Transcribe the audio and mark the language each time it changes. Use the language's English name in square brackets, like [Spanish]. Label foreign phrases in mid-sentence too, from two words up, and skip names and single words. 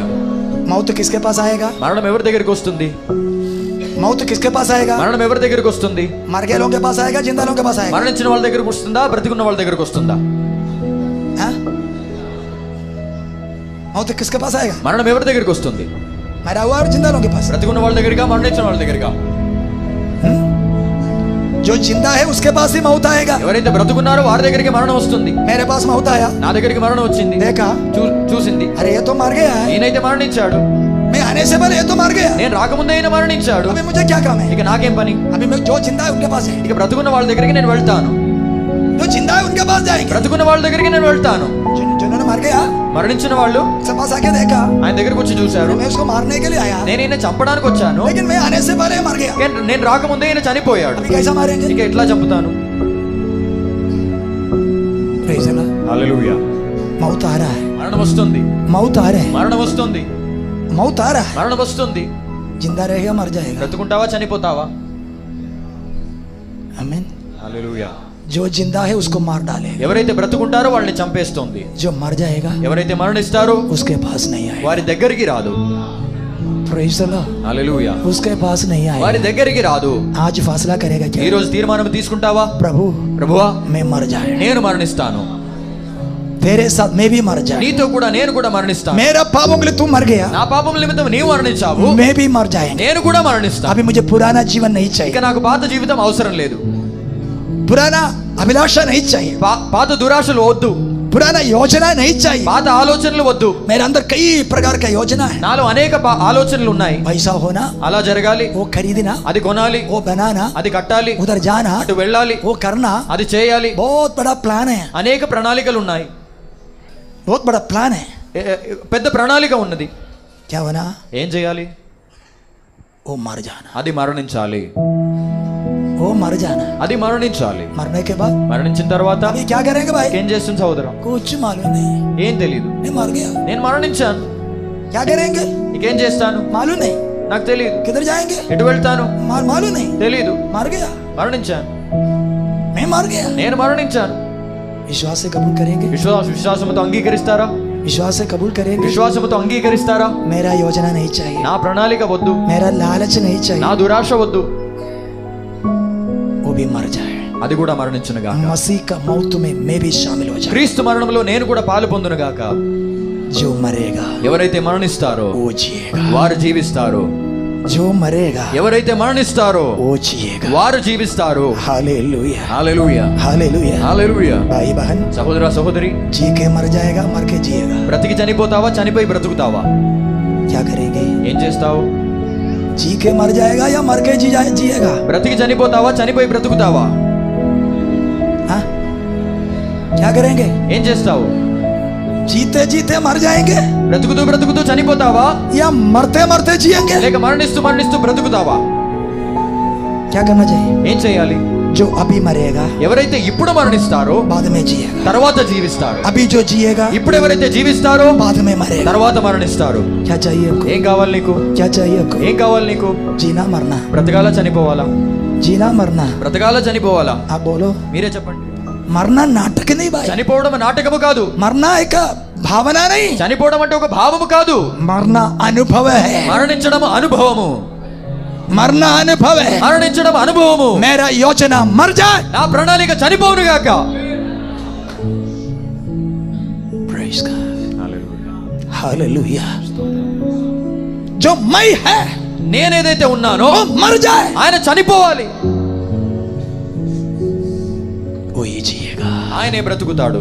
[Hindi] मौत किसके पास आएगा? [Telugu] మరణం ఎవరి దగ్గరికి వస్తుంది? [Hindi] मौत किसके पास आएगा? [Telugu] మరణం ఎవరి దగ్గరికి వస్తుంది? [Hindi] मर गए लोगों के पास आएगा, जिंदा लोगों के पास आएगा? [Telugu] మరణించిన వాళ్ళ దగ్గరికి వస్తుందా, బ్రతికున్న వాళ్ళ దగ్గరికి వస్తుందా? [Hindi] हाँ? मौत किसके पास आएगा? [Telugu] మరణం ఎవరి దగ్గరికి వస్తుంది? [Hindi] मरा हुआ और जिंदा लोगों के पास। [Telugu] బ్రతికున్న వాళ్ళ దగ్గరికా, మరణించిన వాళ్ళ దగ్గరికా? [Hindi] जो जिंदा है उसके पास ही मौत आएगा। [Telugu] ఎవరైతే బ్రతుకున్నారో వారి దగ్గరికి మరణం వస్తుంది। [Hindi] मेरे पास मौत आया, [Telugu] నా దగ్గరికి మరణం వచ్చింది, [Hindi] देखा, [Telugu] చూసింది, [Hindi] अरे ये तो मर गया है, [Telugu] ఈయనైతే మరణించాడు, [Hindi] मैं आने से पहले ये तो मर गया, [Telugu] నేను రాకముందే ఈయన మరణించాడు, [Hindi] अभी मुझे क्या काम है? [Telugu] ఇక నాకేం పని? [Hindi] अभी मैं जो जिंदा है उनके पास है, [Telugu] ఇక బ్రతుకున్న వాళ్ళ దగ్గరికి నేను వెళ్తాను, [Hindi] जो जिंदा है उनके पास जाएंगे। [Telugu] బ్రతుకున్న వాళ్ళ దగ్గరికి నేను వెళ్తాను। [Hindi] जिन्होंने मर गया [Telugu] మరణించిన వాళ్ళు [Hindi] उसके पास आके देखा, [Telugu] ఆయన దగ్గరికి వచ్చి చూశారు, [Hindi] मैं उसको मारने के लिए आया, [Telugu] నేను ఈయన చంపడానికి వచ్చాను, [Hindi] लेकिन मैं आने से पहले मर गया, [Telugu] నేను రాకముందే ఈయన చనిపోయాడు, [Hindi] अभी कैसा मारेंगे? [Telugu] ఇక ఎట్లా చంపుతాను? [English] Praise the Lord। [Telugu] హల్లెలూయా। [Hindi] मौत आ रहा है, [Telugu] మరణం వస్తుంది, [Hindi] मौत आ रहा है, [Telugu] మరణం వస్తుంది, [Hindi] मौत आ रहा है, [Telugu] మరణం వస్తుంది। [Hindi] जिंदा रहेगा मर जाएगा। [Telugu] బ్రతుకుంటావా, చనిపోతావా? [Hindi] आमीन। [Telugu] హల్లెలూయా। [Hindi] जो जिंदा है उसको मार डालेगा, [Telugu] ఎవరైతే బ్రతుకుంటారో వాళ్ళని చంపేస్తుంది, [Hindi] जो मर जाएगा [Telugu] ఎవరైతే మరణిస్తారో [Hindi] उसके पास नहीं आएगा। [Telugu] వారి దగ్గరికి రాదు। [English] Praise the Lord। [Telugu] హల్లెలూయా। [Hindi] उसके पास नहीं [Telugu] వారి [Hindi] आएगा। [Telugu] దగ్గరికి రాదు। [Hindi] आज फैसला करेगा [Telugu] ఈ [Hindi] क्या? [Telugu] రోజు తీర్మానం తీసుకుంటావా? [Hindi] प्रभु [Telugu] ప్రభువా, [Hindi] मैं मर जाए, [Telugu] నేను మరణిస్తాను, [Hindi] तेरे साथ मैं भी मर जाए, [Telugu] నీతో కూడా నేను కూడా మరణిస్తాను, [Hindi] मेरा पापों के लिए तू मर गया, [Telugu] నా పాపముల నిమిత్తం నీవు మరణించావు, [Hindi] मैं भी मर जाएंगे। [Telugu] నేను కూడా మరణిస్తాను। [Hindi] अभी मुझे पुराना जीवन नहीं [Telugu] ఇక [Hindi] चाहिए, [Telugu] నాకు పాత జీవితం అవసరం లేదు, [Hindi] पुराना अभिलाषा नहीं चाहिए, [Telugu] పాత దురాశలు వద్దు, [Hindi] पुराना योजना नहीं चाहिए। [Telugu] పాత ఆలోచనలు వద్దు। [Hindi] मेरे अंदर कई प्रकार का योजना है, [Telugu] నాలో అనేక ఆలోచనలు ఉన్నాయి। [Hindi] पैसा होना, [Telugu] అలా జరగాలి, [Hindi] वो खरीदना, [Telugu] అది కొనాలి, [Hindi] वो बनाना, [Telugu] అది కట్టాలి, [Hindi] उधर जाना, [Telugu] అటు వెళ్ళాలి, [Hindi] वो करना, [Telugu] అది చేయాలి, [Hindi] बहुत बड़ा प्लान है, [Telugu] అనేక ప్రణాళికలు ఉన్నాయి, [Hindi] बहुत बड़ा प्लान है। [Telugu] పెద్ద ప్రణాళిక ఉన్నది। [Hindi] क्या होना? [Telugu] ఏం చేయాలి? [Hindi] वो मर जाना, [Telugu] అది మరణించాలి, [Hindi] वो मर जाना, [Telugu] అది మరణించాలి। [Hindi] मरने के बाद [Telugu] మరణించిన తర్వాత [Hindi] अभी क्या करेंगे भाई? [Telugu] ఏం చేస్తుంది సోదరం? [Hindi] कुछ मालूम नहीं, [Telugu] ఏం తెలియదు, [Hindi] मैं मर गया, [Telugu] నేను మరణించాను, [Hindi] क्या करेंगे? [Telugu] ఇంకేం చేస్తాను? [Hindi] मालूम नहीं, [Telugu] నాకు తెలియదు, [Hindi] किधर जाएंगे? [Telugu] ఎటు వెళ్తాను [Hindi] मालूम नहीं, [Telugu] తెలియదు, [Hindi] मर गया, [Telugu] మరణించాను, [Hindi] मैं मर गया। [Telugu] నేను మరణించాను। [Hindi] विश्वास से कबूल करेंगे, [Telugu] విశ్వాసముతో అంగీకరిస్తారా? [Hindi] विश्वास से कबूल करेंगे। [Telugu] విశ్వాసముతో అంగీకరిస్తారా? [Hindi] मेरा योजना नहीं चाहिए, [Telugu] నా ప్రణాళిక వద్దు, [Hindi] मेरा लालच नहीं [Telugu] నా [Hindi] चाहिए, [Telugu] దురాశ వద్దు, [Hindi] वो भी मर जाए। [Telugu] అది కూడా మరణించును గాక। [Hindi] मसीह का मौत में मैं भी शामिल हो जाऊं। [Telugu] క్రీస్తు మరణంలో నేను కూడా పాలు పొందును గాక। [Hindi] जो मरेगा [Telugu] ఎవరైతే మరణిస్తారో [Hindi] वो जिएगा, [Telugu] వారు జీవిస్తారు, [Hindi] जो मरेगा [Telugu] ఎవరైతే మరణిస్తారో [Hindi] वो जिएगा। [Telugu] వారు జీవిస్తారు। [Hindi] हालेलुया, [Telugu] హల్లెలూయా, [Hindi] हालेलुया। [Telugu] హల్లెలూయా। [Hindi] भाई बहन, [Telugu] సహోదర సహోదరి, [Hindi] जी के मर जाएगा, मर के जिएगा। [Telugu] బ్రతికి చనిపోతావా, చనిపోయి బ్రతుకుతావా? [Hindi] क्या करेंगे? [Telugu] ఏం చేస్తావు? [Hindi] जी के मर जाएगा या मर के जिएगा? [Telugu] బ్రతికి చనిపోతావా, చనిపోయి బ్రతుకుతావా? [Hindi] हाँ? क्या करेंगे? [Telugu] ఏం చేస్తావు? [Hindi] जीते जीते मर जाएंगे [Telugu] బ్రతుకుతూ బ్రతుకుతూ చనిపోతావా, [Hindi] या मरते मरते जिएंगे? [Telugu] లేక మరణిస్తూ మరణిస్తూ బ్రతుకుతావా? [Hindi] क्या करना चाहिए? [Telugu] ఏం చేయాలి? [Hindi] जो अभी मरेगा [Telugu] ఎవరైతే ఇప్పుడు మరణిస్తారో [Hindi] बाद में जिएगा, [Telugu] తర్వాత జీవిస్తారు। [Hindi] अभी जो जिएगा [Telugu] ఇప్పుడు ఎవరైతే జీవిస్తారో [Hindi] बाद में मरेगा। [Telugu] తర్వాత మరణిస్తారు। [Hindi] क्या चाहिए आपको? [Telugu] ఏం కావాలి నీకు? [Hindi] क्या चाहिए आपको? [Telugu] ఏం కావాలి నీకు? [Hindi] जीना मरना, [Telugu] బ్రతకాలా చనిపోవాలా? [Hindi] जीना मरना। [Telugu] బ్రతకాలా చనిపోవాలా? [Hindi] आप बोलो। [Telugu] మీరే చెప్పండి। [Hindi] मरना नाटक नहीं भाई, [Telugu] చనిపోవడం నాటకము కాదు, [Hindi] मरना एक भावना नहीं, [Telugu] చనిపోవడం అంటే ఒక భావము కాదు, [Hindi] मरना अनुभव है, [Telugu] మరణించడం అనుభవము, [Hindi] मरना अनुभव है। [Telugu] మరణించడం అనుభవము। [Hindi] मेरा योजना मर जाए, [Telugu] నా ప్రణాళిక చనిపోవును గాక। [English] Praise God, Hallelujah। [Hindi] जो मैं है [Telugu] నేనేదైతే ఉన్నానో [Hindi] वो मर जाए, [Telugu] ఆయన చనిపోవాలి। ఆయనే బ్రతుకుతాడు,